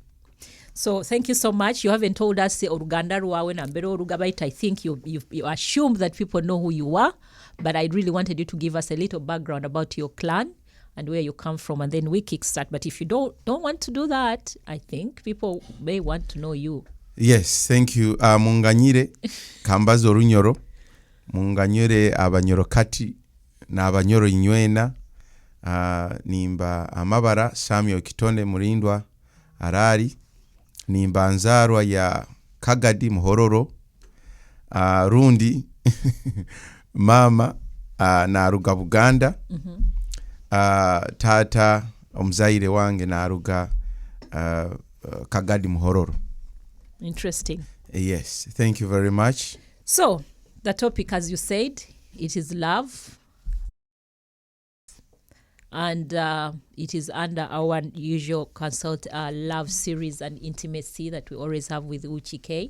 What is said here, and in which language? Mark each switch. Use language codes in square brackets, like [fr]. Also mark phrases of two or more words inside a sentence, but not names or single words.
[en] So thank you so much. You haven't told us [nyo] Oruganda Ruawe na Mbero Orugabaita. [en] I think you assumed that people know who you are, but I really wanted you to give us a little background about your clan and where you come from, and then we kickstart. But if you don't want to do that, I think people may want to know you. Yes, thank you. [nyo] Munganyire kambazo runyoro, munganyire abanyoro kati na abanyoro inywena, nimba amabara Samuel Kitone Murindwa Araali, nimba nzarwa ya Kagadi Muhororo, rundi mama na ruga Buganda, tata omuzaire wange na ruga Kagadi Muhororo. [en] Interesting. Yes, thank you very much. So the topic, as you said, it is love, and it is under our usual consult love series and intimacy that we always have with Uche.